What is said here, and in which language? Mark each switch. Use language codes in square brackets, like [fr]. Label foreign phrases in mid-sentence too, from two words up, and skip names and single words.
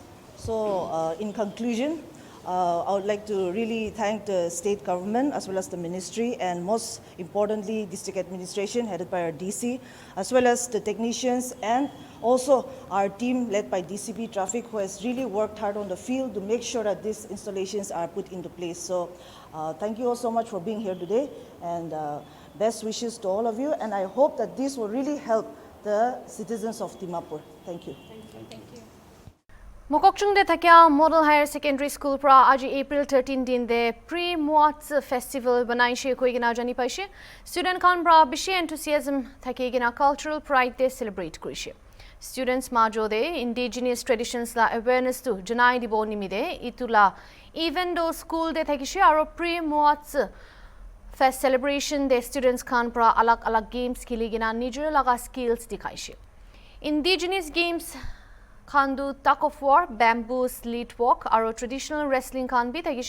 [en] So in conclusion, I would like to really thank the state government as well as the ministry, and most importantly district administration headed by our DC, as well as the technicians and also our team led by DCP Traffic, who has really worked hard on the field to make sure that these installations are put into place. So thank you all so much for being here today, and best wishes to all of you, and I hope that this will really help the citizens of Dimapur. Thank you. [nag] Mokokchungde thakya Model Higher Secondary School pra aji April 13 din de pre-Moatsu festival banai she koi gina jani paishe. Student khan pra bishi enthusiasm thake gina [en] cultural pride [nag] de celebrate kurishe. Students majo de [en] indigenous traditions [nag] la awareness tu janai dibo nimide itula [en] even though [nag] school de thakishe aro pre-Moatsu [en] Fest celebration [nag] the students khan pra alag games khili gina nijor laga skills dikhaise. [en] Indigenous games [nag] Khandu [en] tug of war, bamboo slit walk, [nag] aro [en] traditional wrestling [nag] khan bi thakise.